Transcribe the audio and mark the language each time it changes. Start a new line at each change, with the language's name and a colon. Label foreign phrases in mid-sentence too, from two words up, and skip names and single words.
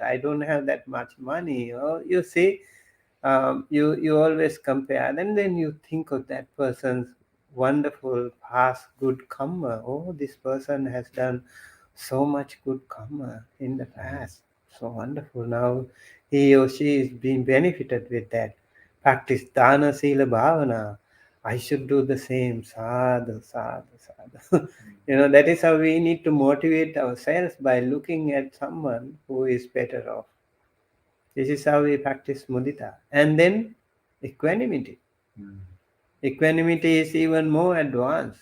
English: I don't have that much money. Or you see, you always compare, and then you think of that person's wonderful past good karma. Oh, this person has done so much good karma in the past. So wonderful. Now he or she is being benefited with that. Practice
Pali: dana sila bhavana.
English: I should do the same.
Pali: Sadhu, sadhu, sadhu.
English: That is how we need to motivate ourselves, by looking at someone who is better off. This is how we practice mudita. And then equanimity. Equanimity is even more advanced.